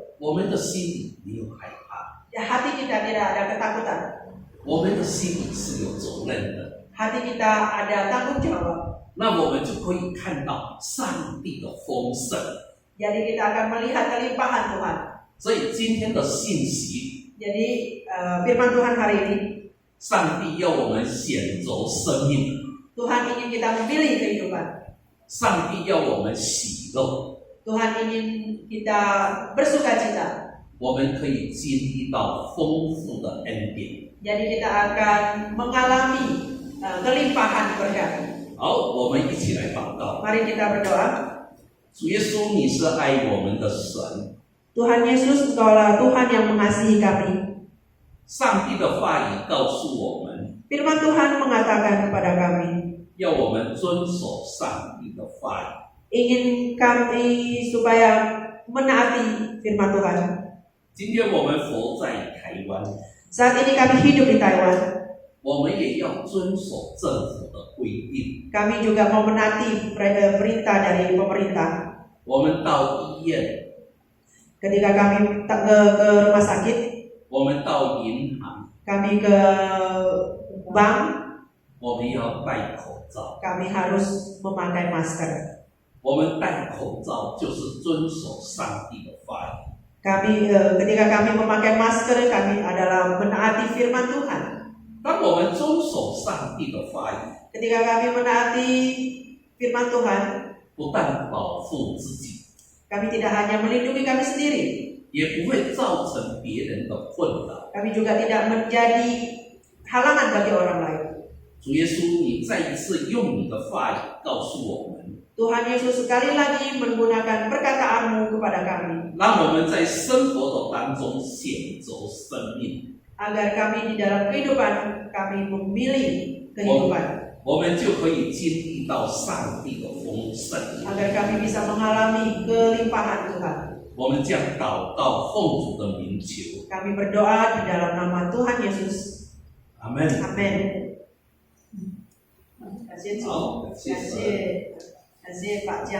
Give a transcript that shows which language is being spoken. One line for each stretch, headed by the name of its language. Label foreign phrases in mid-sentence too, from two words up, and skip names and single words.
Chinese: 我们的心里没有害怕，
Indonesian: hati kita tidak ada ketakutan.
Chinese: 我们的心里是有责任的。
Indonesian: Hati kita ada tanggung jawab.
Chinese: 那我们就可以看到上帝的丰盛。
Indonesian: Jadi kita akan melihat kelimpahan Tuhan.
Chinese: 所以今天的信息，
Indonesian: Jadi firman Tuhan hari ini,
Chinese: 上帝要我们选择生命，
Indonesian: Tuhan ingin kita memilih kehidupan.
Chinese: 上帝要我们喜乐，
Indonesian: Tuhan ingin kita bersukacita.
Chinese: 我们可以经历到丰富的恩典。
Indonesian: Jadi kita akan mengalami kelimpahan berkat.
Chinese: 好，我们一起来祷告。
Indonesian: Mari kita berdoa.
Chinese: 主耶稣，你是爱我们的神，
Indonesian: Tuhan Yesus, Engkaulah Tuhan yang mengasihi kami.
Chinese: 上帝的话语告诉我们，
Indonesian: Firman Tuhan mengatakan kepada kami,
Chinese: 要我们遵守上帝的话语。
Indonesian: ingin kami supaya menaati firman Tuhan.
Chinese: 今天我们活在台湾，
Indonesian: Saat ini kami hidup di Taiwan.
Chinese: 我们也要遵守政府的规定。
Indonesian: Kami juga mau menaati perintah dari pemerintah.
Chinese: 我们到医院，
Indonesian: Ketika kami ke rumah sakit,
Chinese: 我们到银行，
Indonesian: kami ke bank,
Chinese: 我们要戴口罩。
Indonesian: kami harus memakai masker.
Chinese: 我们戴口罩就是遵守上帝的话语。
Indonesian: Ketika kami memakai masker, kami adalah menaati firman Tuhan.
Chinese: 当我们遵守上帝的话语，
Indonesian: Ketika kami menaati firman Tuhan,
Chinese: 不但保护自己，
Indonesian: kami tidak hanya melindungi kami sendiri,
Chinese: 也不会造成别人的困扰。
Indonesian: kami juga tidak menjadi halangan bagi orang lain.
Chinese: 主耶稣，你再一次用你的话语告诉我们，
Indonesian: Tuhan Yesus sekali lagi menggunakan perkataanmu kepada kami,
Chinese: 让我们在生活的当中选择生命，
Indonesian: agar kami di dalam kehidupan kami memilih kehidupan,
Chinese: 我们就可以经历到上帝的丰盛。
Indonesian: agar kami bisa mengalami kelimpahan Tuhan.
Chinese: 我们将祷告奉主的名求，
Indonesian: Kami berdoa di dalam nama Tuhan Yesus.
Chinese: 阿门。
Indonesian: Amin. Terima kasih. Terima kasih. Terima kasih Pak Jiang.